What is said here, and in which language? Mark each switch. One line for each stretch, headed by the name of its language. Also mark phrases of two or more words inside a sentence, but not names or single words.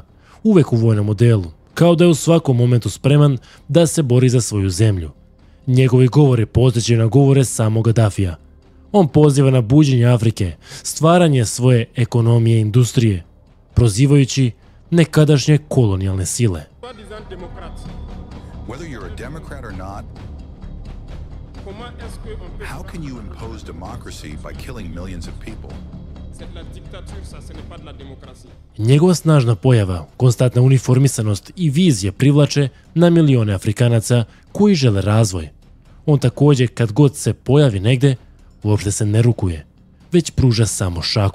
Bosnian: Uvek u vojnom modelu, kao da je u svakom momentu spreman da se bori za svoju zemlju. Njegovi govori podsjećaju na govore samog Gaddafija. On poziva na buđenje Afrike, stvaranje svoje ekonomije i industrije, prozivajući nekadašnje kolonijalne sile.
English: Whether you're a Democrat or not, how can you impose democracy by killing millions of people?
Bosnian: Njegova snažna pojava, konstantna uniformisanost i vizije privlače na milione Afrikanaca koji žele razvoj. On također, kad god se pojavi negde, uopšte se ne rukuje, već pruža samo šaku.